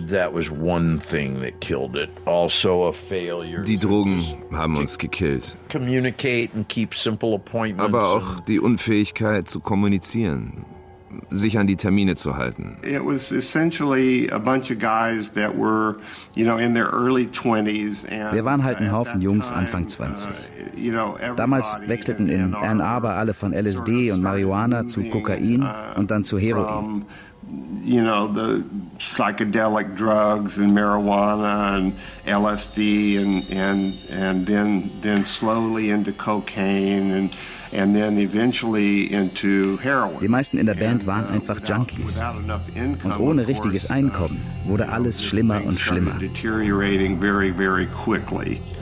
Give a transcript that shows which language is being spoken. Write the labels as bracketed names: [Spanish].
[English] That was one thing that killed it. Also a failure. [German] Die Drogen haben uns gekillt. [English] Communicate and keep simple appointments. [German] Aber auch die Unfähigkeit zu kommunizieren, sich an die Termine zu halten. [English] It was essentially a bunch of guys that were, you know, in their early 20s. [German] Wir waren halt ein Haufen Jungs Anfang 20. Damals wechselten in Ann Arbor alle von LSD und Marihuana zu Kokain und dann zu Heroin. [English] You know, the psychedelic drugs and marijuana and LSD and then slowly into cocaine and then eventually into heroin. [German] Die meisten in der Band waren einfach Junkies. Und ohne richtiges Einkommen wurde alles schlimmer und schlimmer. [English] Deteriorating very, very quickly.